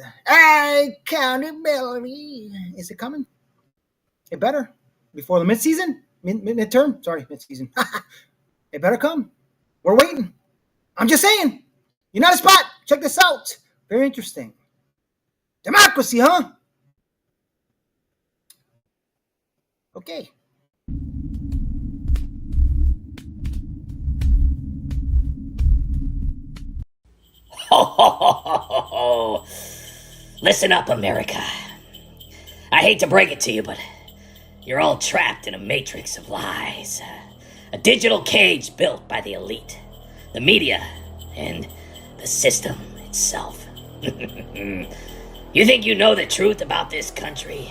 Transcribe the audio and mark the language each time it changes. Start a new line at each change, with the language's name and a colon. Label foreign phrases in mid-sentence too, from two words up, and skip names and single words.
English: Accountability. Is it coming? It better. Before the midseason? Midterm? Sorry, midseason. It better come. We're waiting. I'm just saying. United Spot. Check this out. Very interesting. Democracy, huh? Okay. Ho, ho, ho, ho, ho, ho. Listen up, America. I hate to break it to you, but you're all trapped in a matrix of lies. A digital cage built by the elite, the media, and the system itself. You think you know the truth about this country?